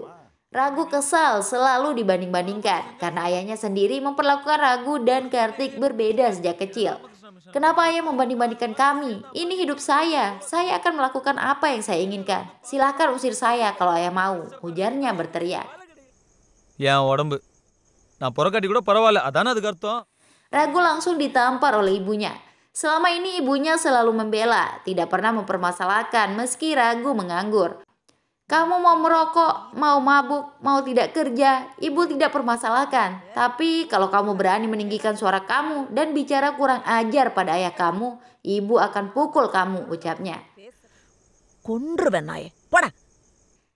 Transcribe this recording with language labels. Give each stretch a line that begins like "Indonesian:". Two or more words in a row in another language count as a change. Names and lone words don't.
Indonesian: Ragu kesal selalu dibanding-bandingkan karena ayahnya sendiri memperlakukan Ragu dan Kartik berbeda sejak kecil. Kenapa ayah membanding-bandingkan kami? Ini hidup saya akan melakukan apa yang saya inginkan. Silahkan usir saya kalau ayah mau, ujarnya berteriak.
Tamil: Ya உடம்பு நான் புறக்காட்டி கூட பரவாயில்ல அதானே அதுக்கு அர்த்தம்.
Indonesian: Ragu langsung ditampar oleh ibunya. Selama ini ibunya selalu membela, tidak pernah mempermasalahkan meski Ragu menganggur. Kamu mau merokok, mau mabuk, mau tidak kerja, ibu tidak permasalahkan. Tapi kalau kamu berani meninggikan suara kamu dan bicara kurang ajar pada ayah kamu, ibu akan pukul kamu, ucapnya.